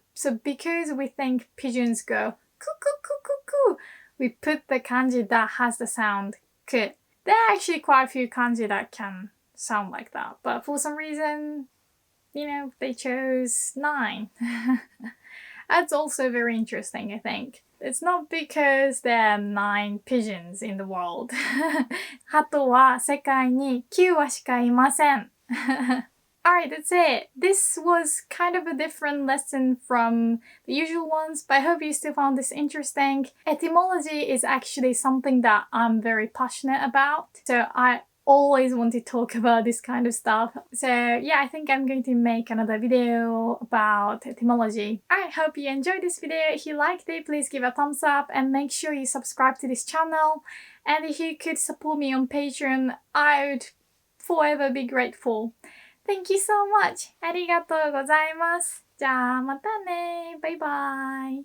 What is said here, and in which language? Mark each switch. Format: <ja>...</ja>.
<en>So because we think pigeons go coo coo coo coo coo, we put the kanji that has the sound ku. There are actually quite a few kanji that can sound like that, but for some reason, they chose 9. That's also very interesting, I think. It's not because there are 9 pigeons in the world.</en> <ja>鳩は世界に9羽しかいません。</ja> <en>Alright, that's it. This was kind of a different lesson from the usual ones, but I hope you still found this interesting. Etymology is actually something that I'm very passionate about, so I always want to talk about this kind of stuff. So yeah, I think I'm going to make another video about etymology. I hope you enjoyed this video. If you liked it, please give a thumbs up and make sure you subscribe to this channel. And if you could support me on Patreon, I would forever be grateful. Thank you so much.</en> <ja>ありがとうございます。じゃあまたね。バイバイ。</ja>